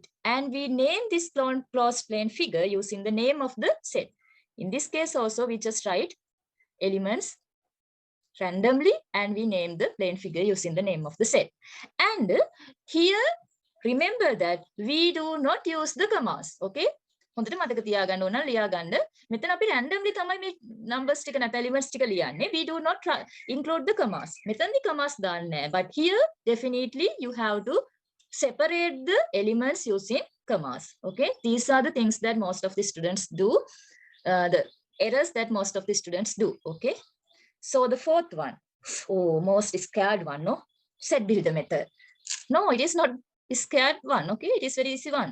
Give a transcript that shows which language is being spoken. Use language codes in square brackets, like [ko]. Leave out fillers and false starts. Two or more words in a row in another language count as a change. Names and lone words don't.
[en] And we name this closed plane figure using the name of the set. In this case also, we just write elements randomly and we name the plane figure using the name of the set. And here, remember that we do not use the commas. [si] Okay? හොඳට මතක තියාගන්න ඕන ලියා ගන්න. මෙතන අපි randomly තමයි මේ numbers ටික නැත්නම් elements ටික ලියන්නේ. [en] We do not include the commas. [si] මෙතනදී commas දාන්නේ නැහැ. [en] But here definitely you have to separate the elements using commas. Okay? These are the things that most of the students do. The errors that most of the students do. Okay? So the fourth one. Oh, most scared one, no? Set builder method. No, it is not scared one. Okay? It is very easy one.